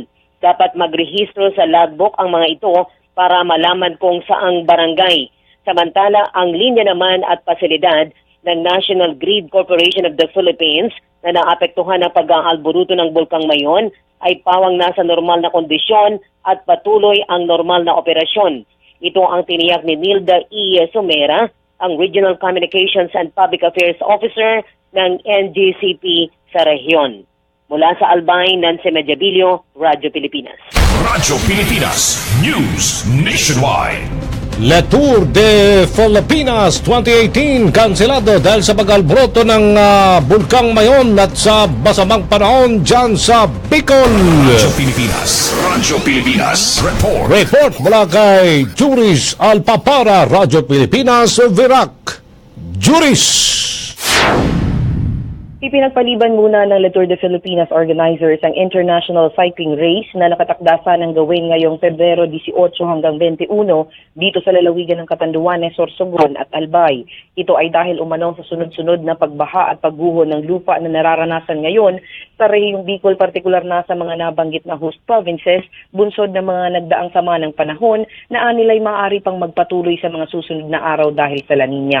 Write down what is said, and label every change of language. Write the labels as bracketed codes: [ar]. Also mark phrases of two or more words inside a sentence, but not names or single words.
[tl] Dapat magrehistro sa logbook ang mga ito para malaman kung saang barangay. Samantala, ang linya naman at pasilidad ng National Grid Corporation of the Philippines na naapektuhan ng pag-aalburuto ng Bulkang Mayon ay pawang nasa normal na kondisyon at patuloy ang normal na operasyon. Ito ang tiniyak ni Nilda E. Somera, ang [en] Regional Communications and Public Affairs Officer [tl] ng NGCP sa rehiyon. Mula sa Albay, Nancy Mediabilio, Radyo Pilipinas. Radyo Pilipinas News Nationwide. Le Tour de Filipinas 2018 kanselado dahil sa pag-alboroto ng Bulkang Mayon at sa masamang panahon dyan sa Bicol. Radyo Pilipinas. Radyo Pilipinas. Report mula kay Juris Alpapara, Radyo Pilipinas, Virac. Juris! Ipinagpaliban muna ng Le Tour de Filipinas organizers ang [en] international cycling race [tl] na nakatakda sanang gawin ngayong Pebrero 18 hanggang 21 dito sa lalawigan ng Catanduanes, Sorsogon at Albay. Ito ay dahil umano sa sunod-sunod na pagbaha at pagguho ng lupa na nararanasan ngayon sa rehiyong Bicol, partikular na sa mga nabanggit na [en] host provinces, [tl] bunsod ng mga nagdaang sama ng panahon na anilay maaari pang magpatuloy sa mga susunod na araw dahil sa La Nina.